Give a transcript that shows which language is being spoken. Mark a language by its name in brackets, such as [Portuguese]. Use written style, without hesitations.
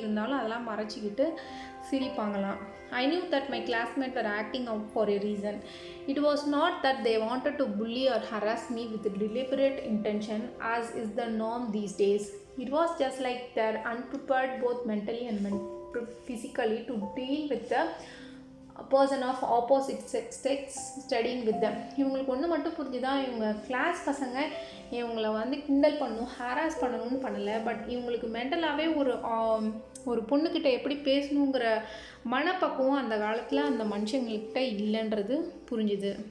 [Tamil] இருந்தாலும் அதெல்லாம் மறைச்சிக்கிட்டு சிரிப்பாங்களாம். [English] I knew that my classmates were acting out for a reason. It was not that they wanted to bully or harass me with deliberate intention, as is the norm these days. It was just like they're unprepared both mentally and physically to deal with the person of opposite sex studying with them. [Tamil] இவங்களுக்கு ஒன்று மட்டும் புரிஞ்சுதான், இவங்க class பசங்க இவங்கள வந்து கிண்டல் பண்ணணும், ஹாராஸ் பண்ணணும்னு பண்ணலை. பட் இவங்களுக்கு மென்டலாகவே ஒரு பொண்ணுக்கிட்ட எப்படி பேசணுங்கிற மனப்பக்குவம் அந்த காலத்தில் அந்த மனுஷங்கள்கிட்ட இல்லைன்றது புரிஞ்சுது.